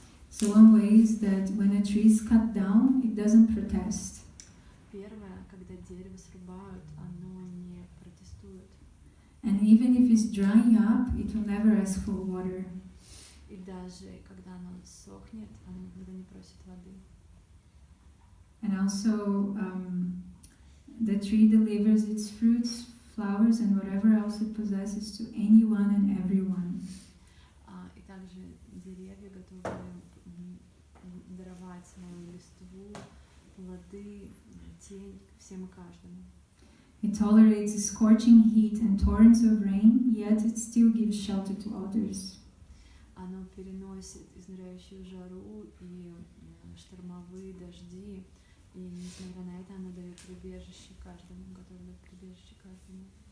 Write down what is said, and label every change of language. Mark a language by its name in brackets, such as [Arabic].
[English] So one way is that when a tree is cut down, it doesn't protest. [Russian] Первое, когда дерево срубают, оно не протестует. [English] And even if it's drying up, it will never ask for water. [Russian] И даже когда оно сохнет, оно никогда не просит воды. [English] And also, the tree delivers its fruits, flowers, and whatever else it possesses to anyone and everyone. [Russian] И также деревья готовы даровать свою листву, плоды, тень всем и каждому. [English] It tolerates the scorching heat and torrents of rain, yet it still gives shelter to others. [Russian] Оно переносит изнуряющую жару и штормовые дожди, и несмотря на это, оно дает прибежище каждому, готово дать прибежище каждому.